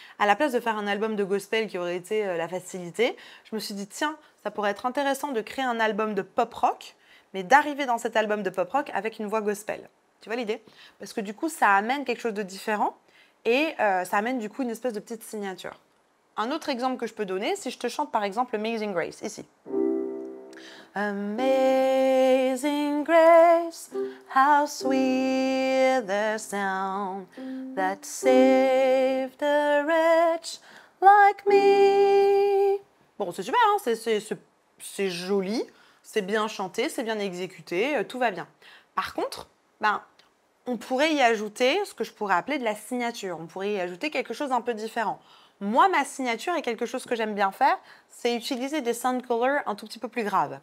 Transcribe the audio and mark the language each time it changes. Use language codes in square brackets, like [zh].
[fr] À la place de faire un album de gospel qui aurait été la facilité, je me suis dit tiens, ça pourrait être intéressant de créer un album de pop rock, mais d'arriver dans cet album de pop rock avec une voix gospel. Tu vois l'idée? Parce que du coup, ça amène quelque chose de différent et ça amène du coup une espèce de petite signature. Un autre exemple que je peux donner, si je te chante par exemple Amazing Grace, ici. [en] Amazing grace, how sweet the sound that saved a wretch like me. [fr] Bon, c'est super, hein, c'est joli, c'est bien chanté, c'est bien exécuté, tout va bien. Par contre, on pourrait y ajouter ce que je pourrais appeler de la signature. On pourrait y ajouter quelque chose d'un peu différent. Moi, ma signature et quelque chose que j'aime bien faire, c'est utiliser des sound colors un tout petit peu plus graves.